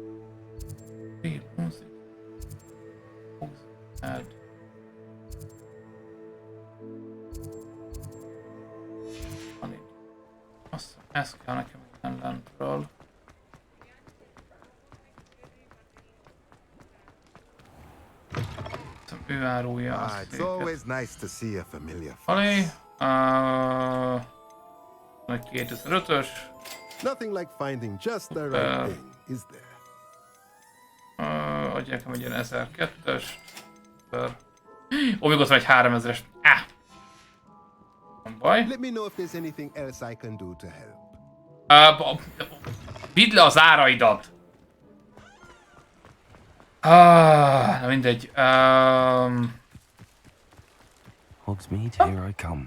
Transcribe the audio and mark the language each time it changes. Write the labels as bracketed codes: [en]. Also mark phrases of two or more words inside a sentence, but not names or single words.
[hu] Ez kell nekem lentről. Ő árulja a széket. Alé. 2005-ös. [en] Nothing like finding just the right thing, is there? [hu] Adj nekem egy ilyen 1002-es. Ó, még ott van egy 3000-es. Nem baj. [en] Let me know if there's anything else I can do to help. [hu] Vidd le az áraidat. Na mindegy. [en] Hogsmeade, here I come.